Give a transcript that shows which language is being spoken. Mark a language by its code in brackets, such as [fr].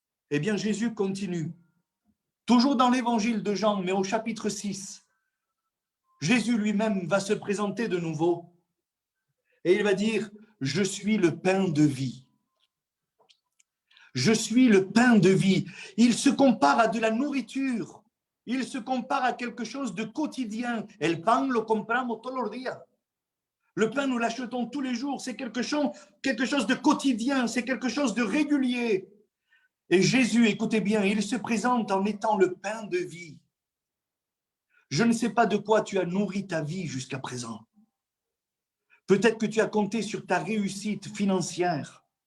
[fr] Eh bien, Jésus continue. Toujours dans l'évangile de Jean, mais au chapitre 6, Jésus lui-même va se présenter de nouveau et il va dire, je suis le pain de vie. Je suis le pain de vie. Il se compare à de la nourriture. Il se compare à quelque chose de quotidien. [es] El pan lo compramos todos los días. [fr] Le pain, nous l'achetons tous les jours. C'est quelque chose de quotidien. C'est quelque chose de régulier. Et Jésus, écoutez bien, il se présente en étant le pain de vie. Je ne sais pas de quoi tu as nourri ta vie jusqu'à présent. Peut-être que tu as compté sur ta réussite financière.